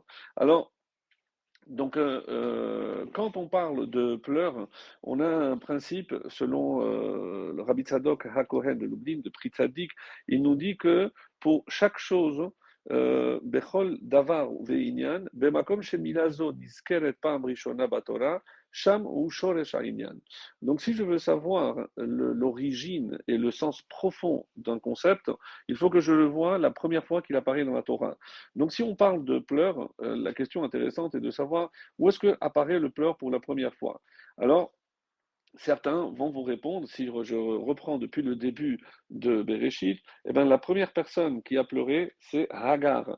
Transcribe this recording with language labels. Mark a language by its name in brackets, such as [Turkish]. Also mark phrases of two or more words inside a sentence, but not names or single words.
[French] Alors, donc, quand on parle de pleurs, on a un principe, selon le Rabbi Tzadok HaKohen de Lublin, de Pri Tzadik, il nous dit que pour chaque chose, [Hebrew] בכל דבר ועניין, במקום שנזכר פעם ראשונה בתורה, שם הוא שורש העניין. [French] Donc, si je veux savoir l'origine et le sens profond d'un concept, il faut que je le vois la première fois qu'il apparaît dans la Torah. Donc, si on parle de pleurs, la question intéressante est de savoir où est-ce que apparaît le pleur pour la première fois. Alors, certains vont vous répondre, si je reprends depuis le début de Bereshit, eh bien, la première personne qui a pleuré, c'est Hagar.